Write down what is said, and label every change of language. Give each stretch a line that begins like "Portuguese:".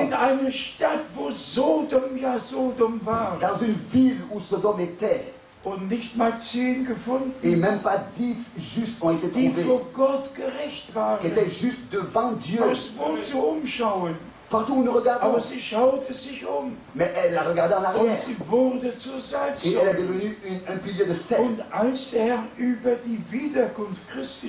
German: In eine Stadt, wo Sodom ja Sodom war
French: dans une ville où Sodome était,
German: und nicht mal 10 gefunden,
French: et même pas 10 justes ont été
German: die
French: trouvés,
German: vor Gott gerecht
French: qui
German: waren.
French: étaient justes devant Dieu.
German: Was wozu umschauen?
French: Partout où nous regardons.
German: Aber sie schaute sich um
French: Mais elle a regardé en
German: und
French: arrière.
German: sie wurde zur
French: Et elle est
German: Salzsäule.
French: devenue un pilier de sel.
German: Und als der Herr über die Wiederkunft Christi